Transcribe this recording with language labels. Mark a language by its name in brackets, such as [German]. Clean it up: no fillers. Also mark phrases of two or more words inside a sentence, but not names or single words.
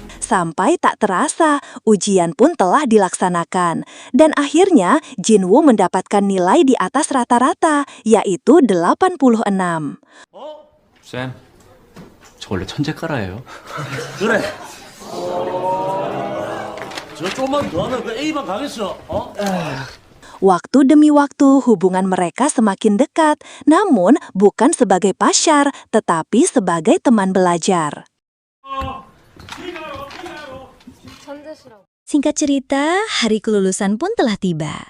[Indonesian] Sampai tak terasa, ujian pun telah dilaksanakan. Dan akhirnya, Jinwoo mendapatkan nilai di atas rata-rata, yaitu 86. [Korean] 쌤, 저 원래 천재가라예요. 그래. 저 좀만 더 하면 그 A반 가겠어. 어? [Indonesian] Waktu demi waktu hubungan mereka semakin dekat, namun bukan sebagai pasyar, tetapi sebagai teman belajar. Singkat cerita, hari kelulusan pun telah tiba.